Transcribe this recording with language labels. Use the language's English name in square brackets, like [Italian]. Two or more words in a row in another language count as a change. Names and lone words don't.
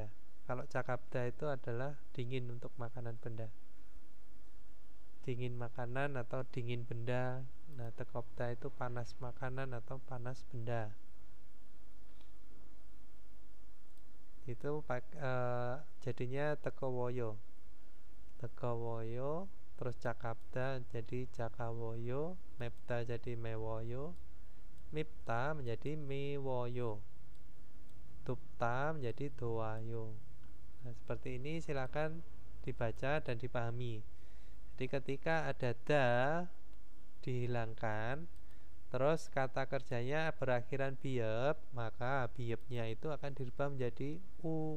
[Indonesian] Kalau cakapda itu adalah dingin untuk makanan benda. Dingin makanan atau dingin benda. Nah, tekopda itu panas makanan atau panas benda. Itu jadinya tekowoyo. Tekowoyo, terus cakapda jadi cakawoyo, mepta jadi mewoyo, mipta menjadi miwoyo, tupta menjadi doayo. Nah, seperti ini silakan dibaca dan dipahami. Jadi ketika ada da dihilangkan, terus kata kerjanya berakhiran biep, maka biepnya itu akan dirubah menjadi u.